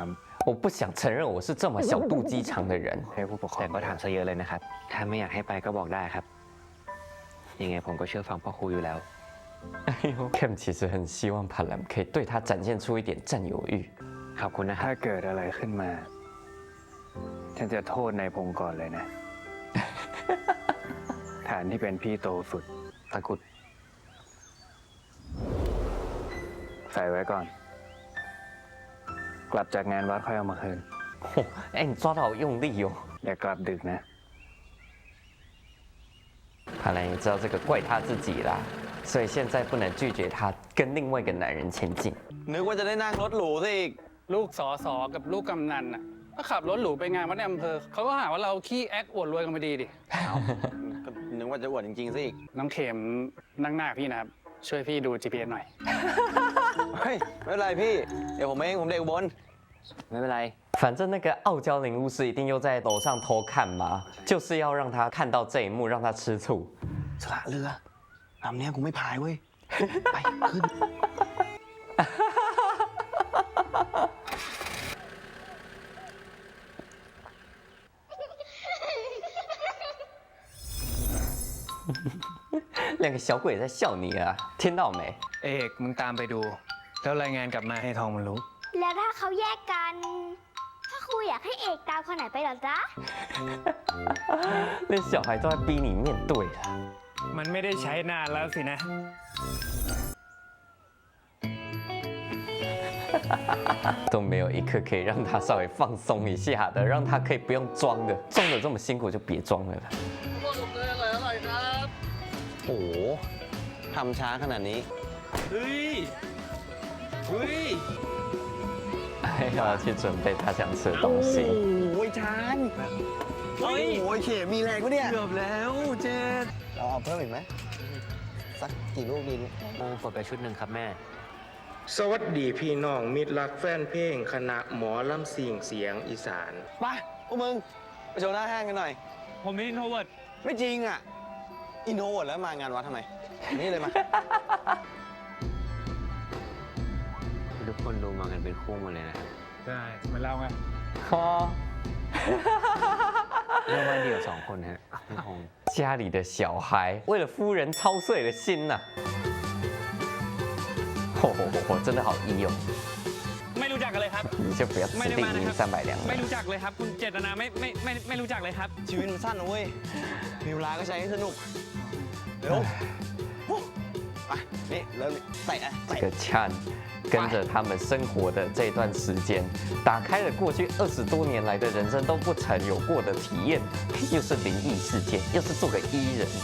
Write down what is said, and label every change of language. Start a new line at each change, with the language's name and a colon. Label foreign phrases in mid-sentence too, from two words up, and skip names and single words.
Chinese: 我不想承认我是这么小肚鸡肠的人。
Thai: ำให้ผู้ปกครอ แต่ ง ก็ถามซะเยอะเลยนะครับ ถ้าไม่อยากให้ไปก็บอกได้ครับ ยังไงผมก็เชื่อฟังพ่อครูอยู่แล้ว
Chinese: 哎呦，Cam 其实很希望帕兰可以对他展现出一点占有欲。
Thai: ขอบคุณนะครับ ถ้าเกิดอะไรขึ้นมา ฉันจะโทษนายพงศ์ก่อนเลยนะ ฐานที่เป็นพี่โตสุด ตะกรุด ใส่ไว้ก่อน กลับจากงานวัดค่อยเอามาคืน
Chinese: 哦，哎，你抓的好用力哦。
Thai: อย่ากลับดึกนะ
Chinese: 帕兰也知道这个怪他自己啦，所以现在不能拒绝他跟另外一个男人前进。
Thai: นึกว่าจะได้นั่งรถหรูซะอีก ลูกสอสอกับลูกกำนันน่ะก็ขับรถหรูไปงานวัดในอำเภอเขาก็หาว่าเราขี้แอคอวดรวยกันไปดีดิ ก็นึกว่าจะอวดจริงๆซะอีก น้องเข็มนั่งหน้าพี่นะครับ ช่วยพี่ดู GPS หน่อย เฮ้ย ไม่เป็นไรพี่ เดี๋ยวผมเองผมเด็กอุบล ไม่เป็นไร
Chinese: 反正那个傲娇灵巫师一定又在楼上偷看嘛，就是要让他看到这一幕，让他吃醋。
Thai: สละเรือลำเนี้ยกูไม่พายเว้ย ไปขึ้น
Chinese: 两个小鬼在笑你啊，听到没？
Thai: เอกมึงตามไปดู แล้วรายงานกลับมาให้ทองมันรู้ แล้วถ้าเขาแยกกันพ่อครูอยากให้เอกตามคนไหนไปเหรอจ๊ะ
Chinese: 连小孩都在逼你面对了。
Thai: มันไม่ได้ใช้นานแล้วสินะ
Chinese: 都没有一刻可以让他稍微放松一下的，让他可以不用装的，装的这么辛苦就别装了啦。
Thai: โอ้โหทำช้าขนาดนี้ เฮ้ย เฮ้ย
Chinese: 还要去准备他想吃的东西。
Thai: โอ้ยชานโอ้ยเข็มมีแรงปะเนี่ย เกือบแล้วเจนเราเอาเพิ่มอีกไหม สักกี่ลูกดี โมงเปิดไปชุดหนึ่งครับแม่ สวัสดีพี่น้องมิตรรักแฟนเพลงคณะหมอลำสิ่งเสียงอีสาน ไปพวกมึงไปโชว์หน้าห้างกันหน่อย ผมเป็นอินโทรเวิร์ด ไม่จริงอ่ะ อินโทรเวิร์ดแล้วมางานวัดทำไม นี่เลยมา ทุกคนดูมากันเป็นคู่หมดเลยนะครับ ใช่เหมือนเราไง
Chinese: 哦，
Thai: เรียกว่าเดี่ยวสองคนฮะพี่พงษ์
Chinese: 家里的小孩为了夫人操碎了心呐、真的好一哦，
Thai: ไม่รู้จักกันเลยครับ
Chinese: 你就不要指
Thai: ไม่ได้
Chinese: 定
Thai: มานะ
Chinese: 赢
Thai: ครับ
Chinese: 300两
Thai: ไม่
Chinese: 了。
Thai: รู้จักเลยครับ คุณเจตนาไม่รู้จักเลยครับ ชีวิตมันสั้นนะเว้ย มีเวลาก็ใช้ให้สนุก เร็วไปนี่เริ่มเตะ
Chinese: 这个 Chan 跟着他们生活的这段时间，打开了过去20多年来的人生都不曾有过的体验，又是灵异事件，又是做个伊人。